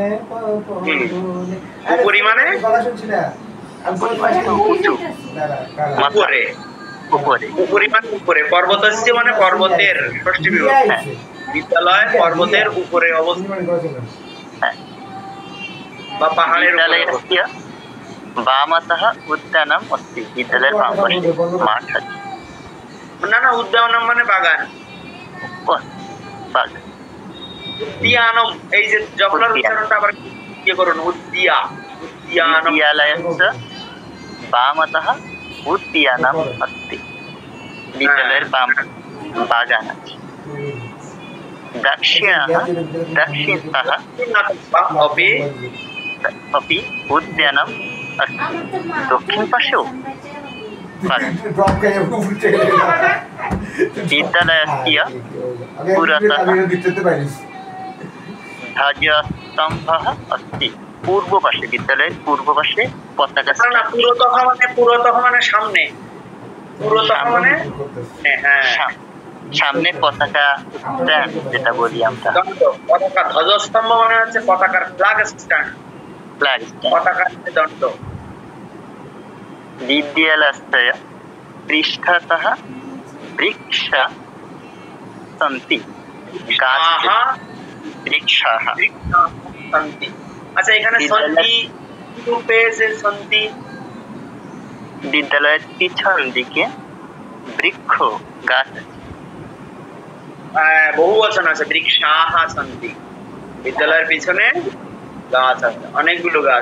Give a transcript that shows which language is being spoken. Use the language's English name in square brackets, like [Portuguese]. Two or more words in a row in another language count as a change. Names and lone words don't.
[Bangla] উপরি মানে উঁচু, উপরে। উপরে। উপরি মানে উপরে, পর্বতস্য মানে পর্বতের ষষ্ঠী বিভক্তি। বিদ্যালয় পর্বতের উপরে অবস্থিত। হ্যাঁ, বা পাহাড়ের উপরে। [Sanskrit] विद्यालयस्य वामतः उद्यानम् अस्ति। [Bangla] বিদ্যালয়ের বামপাশে মাঠ আছে। না না, উদ্যানম মানে বাগান। বাগান। উদ্যানম, এই যে জফলার উচ্চারণটা আবার কি করুন, উদ্যানম। [Sanskrit] विद्यालयस्य वामतः उद्यानम् अस्ति। [Bangla] विद्यालयेर বাগান আছে। [Sanskrit] दक्षिणतः अपि उद्यानम् अस्ति। [Bangla] दक्षिण पाশেও বাগান। [Sanskrit] विद्यालयस्य पुरतः ध्वजस्तम्भः अस्ति। [Bangla] পূর্ব পাশে, বিদ্যালয়ের পূর্ব পাশে পতাকা। না, পুরতः মানে সামনে, পুরতः মানে হ্যাঁ সামনে পতাকা স্ট্যান্ড যেটা বলি আমরা। পতাকা ধ্বজস্তম্ভ মানে হচ্ছে পতাকার ফ্ল্যাগ স্ট্যান্ড, পতাকার দণ্ড। [Sanskrit] विद्यालयस्य पृष्ठतः वृक्षाः सन्ति। वृक्षाः [Bangla] सन्ति। আচ্ছা, এখানে সন্তি রূপে যে সন্তি, বিদ্যালয়ের পিছন দিকে বৃক্ষ গাছ আছে। বহু বচন আছে, [Sanskrit] वृक्षाः सन्ति। [Bangla] বিদ্যালয়ের পিছনে গাছ আছে, অনেকগুলো গাছ।